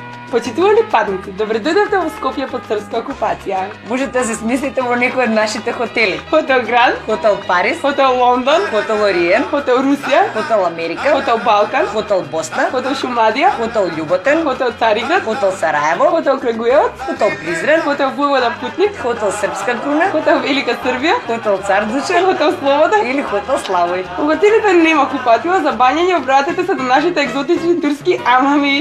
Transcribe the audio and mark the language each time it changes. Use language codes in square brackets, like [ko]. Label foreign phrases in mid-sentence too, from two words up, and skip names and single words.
[mk] Почитувани падници, добре дојдовте во Скопје под српска окупација. Можете да се смислите во некој од нашите хотели. Хотел Гранд, Хотел Парис, Хотел Лондон, Хотел Ориен, Хотел Русија, Хотел Америка, Хотел Балкан, Хотел Босна, Хотел Шумадија, Хотел Љуботен, Хотел Цариград, Хотел Сараево, Хотел Крагуевац, Хотел Призрен, Хотел Војвода Путник, Хотел Српска круна, Хотел Велика Србија, Хотел Цар Дучан, Хотел Слобода или Хотел Славој. Во хотелите нема купатила, за бањање обратете се до нашите екзотични турски амами.